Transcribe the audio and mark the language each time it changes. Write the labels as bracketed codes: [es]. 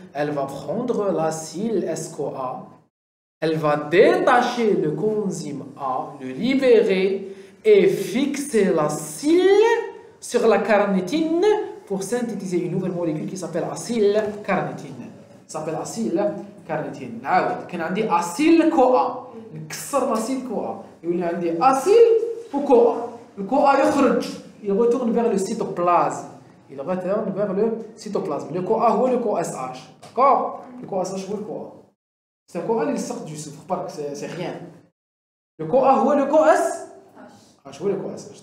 [fr] Elle va prendre l'acyle SCoA, elle va détacher le coenzyme A, le libérer et fixer l'acyle sur la carnitine pour synthétiser une nouvelle molécule qui s'appelle acylcarnitine. s'appelle acylcarnitine. [ar] نعاود كان عندي acyle CoA نكسر l'acyle CoA يولي عندي acyle و CoA. [fr] Le CoA يخرج, il retourne vers le cytoplasme. Il retourne vers le cytoplasme. Le CoA هو le CoSH. D'accord? Le CoSH هو le CoA. C'est un CoA qui sort du sucre, pas que c'est rien. Le CoA هو le CoSH هو le CoSH.